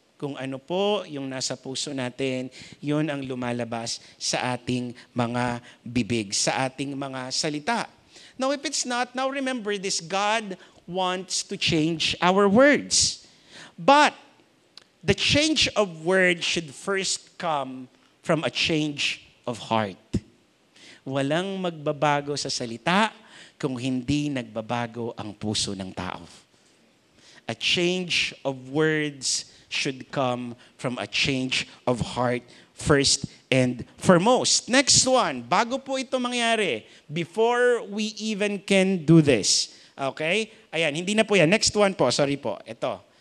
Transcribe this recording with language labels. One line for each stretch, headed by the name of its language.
Filipino: Kung ano po yung nasa puso natin, yun ang lumalabas sa ating mga bibig, sa ating mga salita.
English: Now, if it's not, now remember this, God wants to change our words. But the change of words should first come from a change of heart.
Filipino: Walang magbabago sa salita kung hindi nagbabago ang puso ng tao.
English: A change of words should come from a change of heart first and foremost. Next one,
Filipino: bago po ito mangyari,
English: before we even can do this.
Filipino: Okay? Ayan, hindi na po yan. Next one po, sorry po. Ito.